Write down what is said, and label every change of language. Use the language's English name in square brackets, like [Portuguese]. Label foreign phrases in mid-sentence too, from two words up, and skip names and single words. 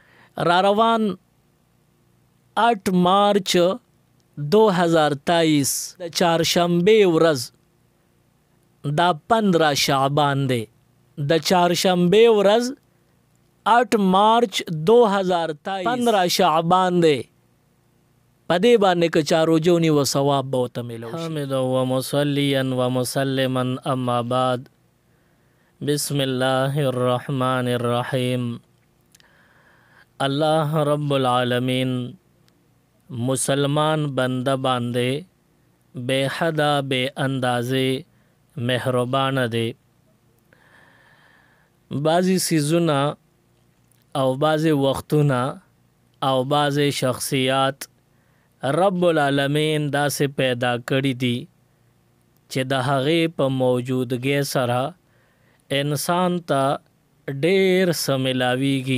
[Pashto] را روان 8 مارچ 2023 د چهارشنبه ورځ دا 15 شعبان دی. د چهارشنبه ورځ 8 مارچ 2023 15 شعبان دی. پدې باندې که چا روزه ونیوه ثواب به ورته میلو شي. [Arabic] حامدا و مصلیا و مسلما اما بعد. بسم الله الرحمن الرحیم. الله رب العالمین [Pashto] مسلمان بنده باندې بے حدا بے اندازې مهربان دی. بعضی سیزونه او بعضی وختونه او بعضی شخصیات [Arabic] رب العالمین [Pashto] داسې پیدا کړي دي چې د هغې په موجودګۍ سره انسان ته ډېر څه ملاویږي.